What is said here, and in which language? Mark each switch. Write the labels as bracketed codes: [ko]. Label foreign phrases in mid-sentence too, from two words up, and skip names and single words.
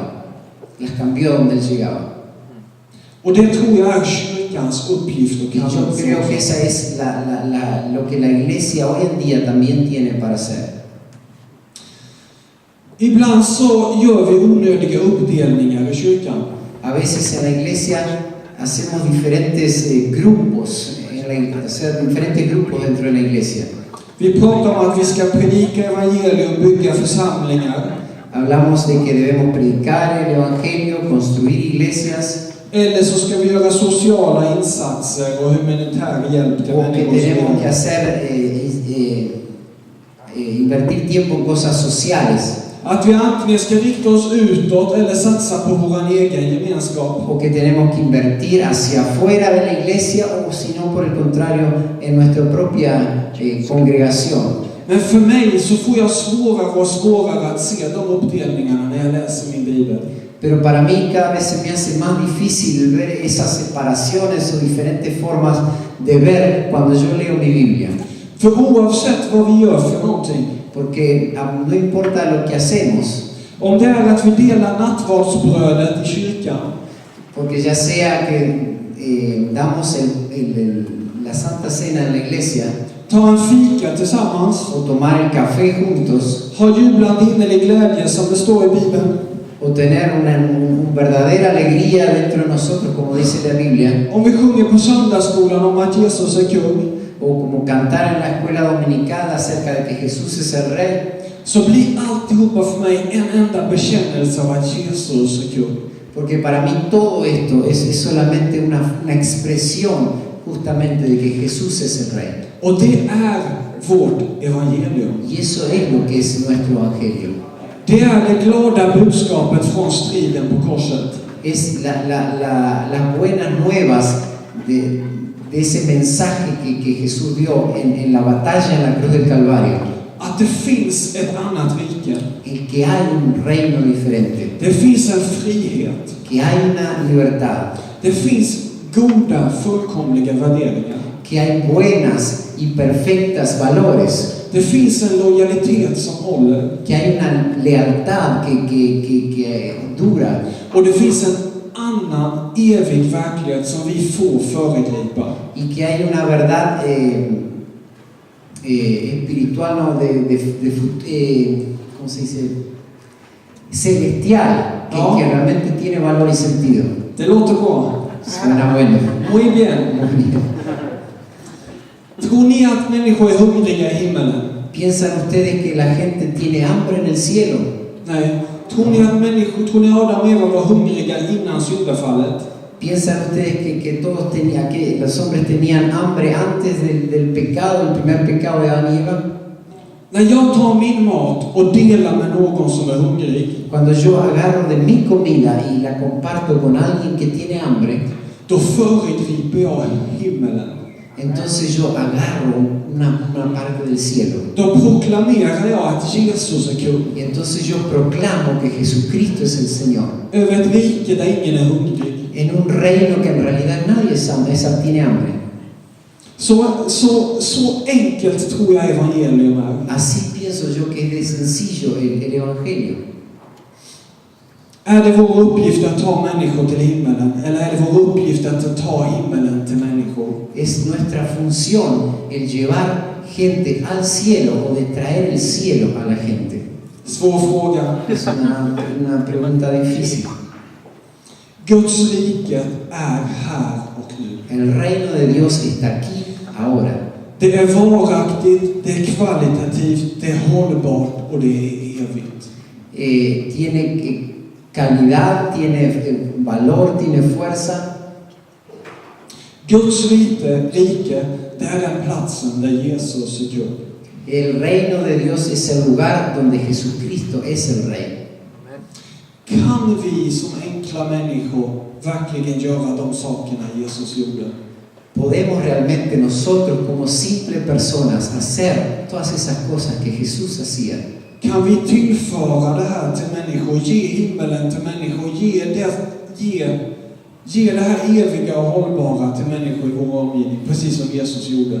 [es] Las cambió a donde Él llegaba. [sv] Och det tror jag är kyrkans uppgift och [es] Y yo creo que esa es lo que la iglesia hoy en día también tiene para hacer. [sv] Ibland så gör vi onödiga uppdelningar i kyrkan. [es] A veces en la iglesia hacemos diferentes grupos, diferentes grupos dentro de la iglesia. [sv] Vi pratar om att vi ska predika evangelium, bygga församlingar. [es] Hablamos de que debemos predicar el evangelio, construir iglesias. [sv] Eller så ska vi göra sociala insatser och humanitär hjälp till [es] O que [sv] människor. [es] tenemos que hacer, invertir tiempo en cosas sociales. [sv] Att vi antingen ska rikta oss utåt eller satsa på vår egen gemenskap. [es] O que tenemos que invertir hacia afuera de la iglesia o si no por el contrario en nuestra propia congregación. [sv] Men för mig så får jag svårare och svårare att se de uppdelningarna när jag läser min bibel. [es] Pero para mí cada vez se me hace más difícil ver esas separaciones o diferentes formas de ver cuando yo leo mi Biblia. [sv] För oavsett vad vi gör för någonting, [es] Porque no importa lo que hacemos, [sv] om det är att vi delar nattvardsbrödet i kyrkan, [es] porque ya sea que damos la Santa Cena en la iglesia [sv] tar en fika tillsammans, [es] o tomar el café juntos [sv] har jublande innerlig glädje som det står i Bibeln, [es] o tener una verdadera alegría dentro de nosotros, como dice la Biblia, [sv] om vi sjunger på söndagsskolan om att Jesus är kung, [es] o como cantar en la escuela dominical acerca de que Jesús es el Rey, [sv] så blir alltihopa för mig en enda bekännelse av att Jesus är kung. [es] porque para mí todo esto es solamente una expresión justamente de que Jesús es el Rey. [sv] Och det är vårt evangelium. [es] Y eso es lo que es nuestro evangelio. [sv] Det är det glada budskapet från striden på korset. [es] Es las buenas nuevas de ese mensaje que Jesús dio en la batalla en la cruz del Calvario. [sv] Att det finns ett annat rike. [es] El que hay un reino diferente. [sv] Det finns en frihet. [es] Que hay una libertad. [sv] Det finns goda, fullkomliga värderingar. [es] Que hay buenas y perfectas valores. [sv] Det finns en lojalitet som håller. [es] Que hay una lealtad que dura. [sv] Och det finns en annan evig verklighet som vi får föregripa. [es] Y que hay una verdad espiritual, no, ¿cómo se dice? Celestial, que realmente tiene valor y sentido. [sv] Det låter bra. [es] Suena bueno. Muy bien. Muy bien. [sv] Tror ni att människor är hungriga i himmelen? [es] ¿Piensan ustedes que la gente tiene hambre en el cielo? [sv] Nej. Tror ni Adam och Eva var hungriga innan syndafallet? [es] ¿Piensan ustedes que los hombres tenían hambre antes del pecado, el primer pecado de Adán y Eva? [sv] När jag tar min mat och delar med någon som är hungrig, [es] Cuando yo agarro de mi comida y la comparto con alguien que tiene hambre, [sv] då föregriper jag himmelen. [es] entonces yo agarro una parte del cielo. [sv] Då proklamerar jag att Jesus är kung. [es] Y entonces yo proclamo que Jesucristo es el Señor. [sv] Över ett rike där ingen är hungrig. [es] En un reino que en realidad nadie tiene hambre. [sv] Så enkelt tror jag evangelium är. [es] Así pienso yo que es de sencillo el evangelio. [sv] Är det vår uppgift att ta människor till himmelen? Eller är det vår uppgift att ta himmelen till människor? [es] Es nuestra función el llevar gente al cielo o de traer el cielo a la gente. [sv] Svår fråga. [es] Es una pregunta difícil. [sv] Guds rike är här och nu. [es] El reino de Dios está aquí, ahora. [sv] Det är varaktigt, det är kvalitativt, det är hållbart och det är evigt. [es] Tiene calidad, tiene valor, tiene fuerza. [sv] Guds rike, det är den platsen där Jesus är kung. [es] El reino de Dios es el lugar donde Jesucristo es el rey. [sv] Kan vi som enkla människor verkligen göra de sakerna Jesus gjorde? [es] ¿Podemos realmente nosotros como simples personas hacer todas esas cosas que Jesús hacía? [sv] Kan vi tillföra det här till människor, ge himmelen till människor, ge det här eviga och hållbara till människor i vår omgivning, precis som Jesus gjorde?